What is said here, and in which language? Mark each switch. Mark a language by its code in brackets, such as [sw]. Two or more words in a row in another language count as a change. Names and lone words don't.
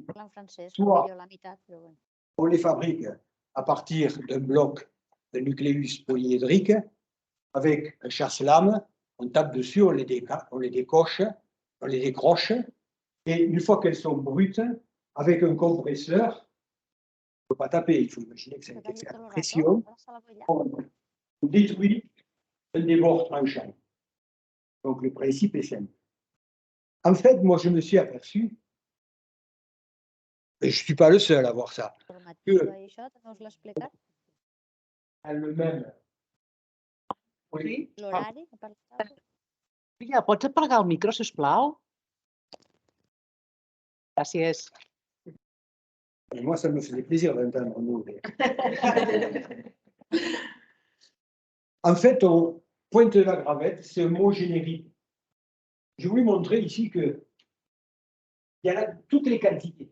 [fr] Soit on les fabrique à partir d'un bloc de nucléus polyédrique avec un chasse-lame, on tape dessus, on les décoche, on les décroche, et une fois qu'elles sont brutes, avec un compresseur, il ne faut pas taper, il faut imaginer que ça a été fait à pression, on détruit un des bords tranchants. Donc le principe est simple. En fait, moi je me suis aperçu, et je ne suis pas le seul à voir ça, que le même. Oui. [ca] Mira, pots apagar el micro, sisplau? Gràcies. [fr] Et moi, ça me faisait plaisir d'entendre nous. En fait, on pointe de la gravette, c'est un mot générique. Je voulais montrer ici qu'il y a toutes les quantités.